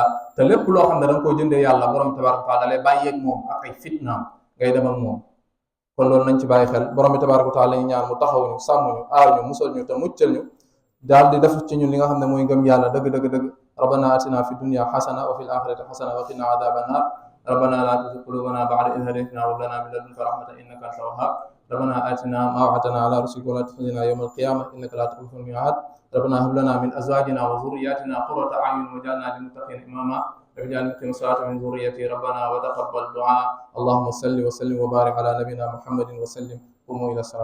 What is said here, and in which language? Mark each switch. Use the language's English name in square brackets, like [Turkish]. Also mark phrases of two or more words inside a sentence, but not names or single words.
[Wolof] te lépp loo xam ne da nga koo jëndee yàlla borom bi [Arabic] تبارك وتعالى [Wolof] da lay bàyyeeg moom ak ay fitnaam ngay dem ak moom. kon loolu nañ ci bàyyi xel borom bi [Arabic] تبارك وتعالى [Wolof] ñu ñaan mu taxaw ñu sàmm ñu aar ñu musal ñu te muccal ñu daal di def ci ñun li nga xam ne mooy ngëm yàlla dëgg [Arabic] ربنا آتنا في الدنيا حسنة وفي الآخرة حسنة وقنا عذاب النار ربنا لا تزغ قلوبنا بعد إذ هديتنا وهب لنا من لدنك رحمة إنك أنت الوهاب ربنا آتنا ما وعدتنا على رسلك ولا تخزنا يوم القيامة إنك لا تخلف الميعاد ربنا هب لنا من أزواجنا وذرياتنا قرة أعين واجعلنا للمتقين إماما واجعل مقيم الصلاة من ذريتي ربنا وتقبل دعاء اللهم صل وسلم وبارك على نبينا محمد وسلم قوموا إلى الصلاة